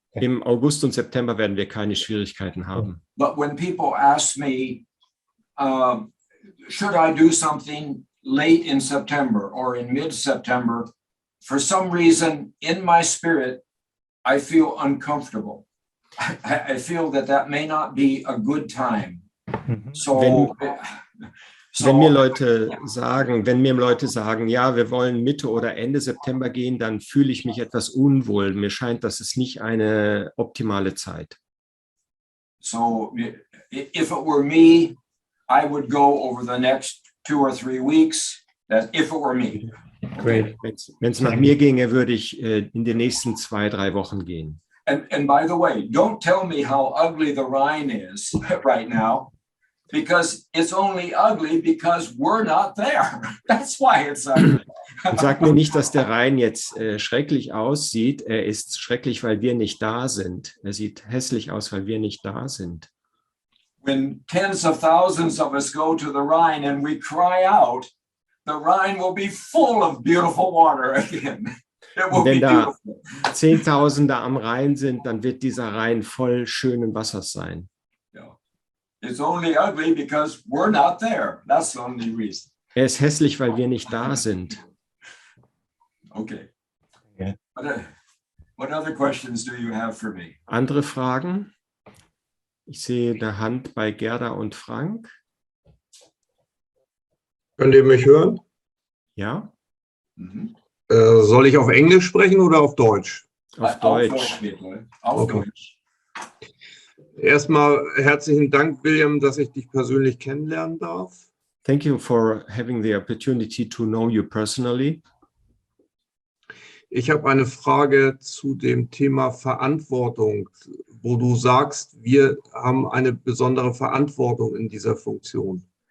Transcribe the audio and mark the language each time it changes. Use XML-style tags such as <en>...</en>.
<de>Im August und September werden wir keine Schwierigkeiten haben.</de> <en>But when people ask me, should I do something late in September or in mid-September, for some reason in my spirit, I feel uncomfortable. I feel that may not be a good time. So,</en> <de>wenn mir Leute sagen, ja, wir wollen Mitte oder Ende September gehen, dann fühle ich mich etwas unwohl. Mir scheint, das ist nicht eine optimale Zeit.</de> <en>So if it were me, I would go over the next 2 or 3 weeks. That if it were me. Great.</en> <de>Wenn es nach mir ginge, würde ich in den nächsten 2-3 Wochen gehen.</de> <en>And by the way, don't tell me how ugly the Rhine is right now. Because it's only ugly because we're not there. That's why it's ugly.</en> <de>Und sag mir nicht, dass der Rhein jetzt schrecklich aussieht. Er ist schrecklich, weil wir nicht da sind. Er sieht hässlich aus, weil wir nicht da sind.</de> <en>When tens of thousands of us go to the Rhine and we cry out, the Rhine will be full of beautiful water again. It will</en> <de>Wenn</de> <en>be</en> <de>da</de> <en>beautiful.</en> <de>Zehntausende am Rhein sind, dann wird dieser Rhein voll schönen Wassers sein.</de> <en>It's only ugly because we're not there. That's the only reason.</en> <de>Er ist hässlich, weil wir nicht da sind.</de> <en>Okay. Yeah. What other questions do you have for me?</en> <de>Andere Fragen? Ich sehe eine Hand bei Gerda und Frank. Könnt ihr mich hören? Ja, Mhm. Soll ich auf Englisch sprechen oder auf Deutsch? auf Deutsch. bitte. Auf Okay. Deutsch. Erstmal herzlichen Dank, William, dass ich dich persönlich kennenlernen darf.</de> <en>Thank you for having the opportunity to know you personally.</en> <de>Ich habe eine Frage zu dem Thema Verantwortung, wo du sagst, wir haben eine besondere Verantwortung in dieser Funktion.</de>